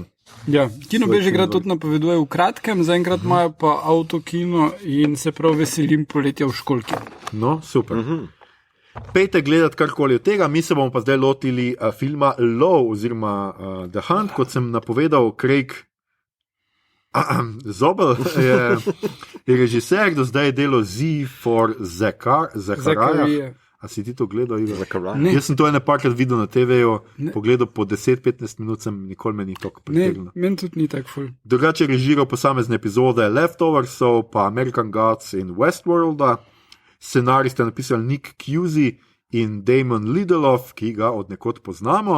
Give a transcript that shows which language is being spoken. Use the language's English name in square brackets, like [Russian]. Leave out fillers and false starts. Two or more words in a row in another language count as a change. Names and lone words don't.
[Slovenian] Ja, Kino Bežigrad tudi napoveduje v kratkem, zaenkrat imajo pa avtokino in se prav veselim poletja v školki. No, super. Pejte gledati karkoli od tega, mi se bomo pa zdaj lotili filma Low, oziroma The Hunt, kot sem napovedal, Craig Zobel je režiser, do zdaj je delo Z for Zachariah. A si ti to gledal, Igor? Jaz sem to ene parkrat videl na TV-ju, pogledal po 10-15 minut, nikoli me ni tako pripeljalo. Ne, meni tudi ni tako ful. Drugače je režiral posamezne epizode Leftoversov, pa American Gods in Westworlda. Scenarij sta napisali Nick Cusey in Damon Lindelof, ki ga od nekod poznamo.